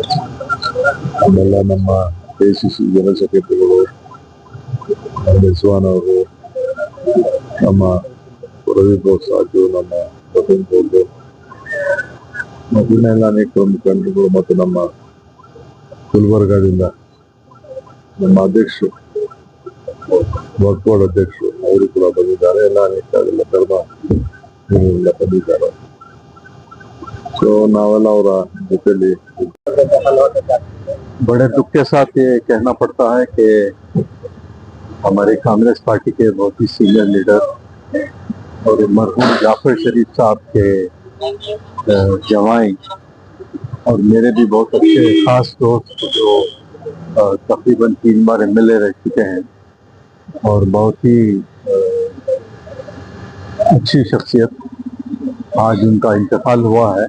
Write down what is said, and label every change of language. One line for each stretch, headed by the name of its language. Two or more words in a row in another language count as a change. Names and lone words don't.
Kannada: ಆಮೇಲೆ ನಮ್ಮ KCC ಜನರಲ್ ಸೆಕ್ರೆಟರಿಗಳು ರಿಜ್ವಾನ್ ಅವರು, ನಮ್ಮ ರವಿ ಬೋಸಾಜು, ನಮ್ಮ ರತನ್ ಬೋಲ್ಡು, ಇನ್ನೆಲ್ಲ ಅನೇಕ ಮುಖಂಡರು ಮತ್ತು ನಮ್ಮ ಗುಲ್ಬರ್ಗಾದಿಂದ ನಮ್ಮ ಅಧ್ಯಕ್ಷರು, ವರ್ಕ್ಬೋರ್ಡ್ ಅಧ್ಯಕ್ಷರು ಅವರು ಕೂಡ ಬಂದಿದ್ದಾರೆ. ಎಲ್ಲ ಅನೇಕ ಧರ್ಮ ಬಂದಿದ್ದಾರೆ. ಸೊ ನಾವೆಲ್ಲ ಅವರ ಜೊತೆಲಿ
Hindi: बड़े दुख के साथ ये कहना पड़ता है कि हमारे कांग्रेस पार्टी के बहुत ही
English: senior leader
Hindi: और मरहूम जाफर शरीफ साहब के जवाई और मेरे भी बहुत अच्छे खास दोस्त जो तकरीबन 3 बार MLA रह चुके हैं और बहुत ही अच्छी शख्सियत, आज उनका इंतकाल हुआ है.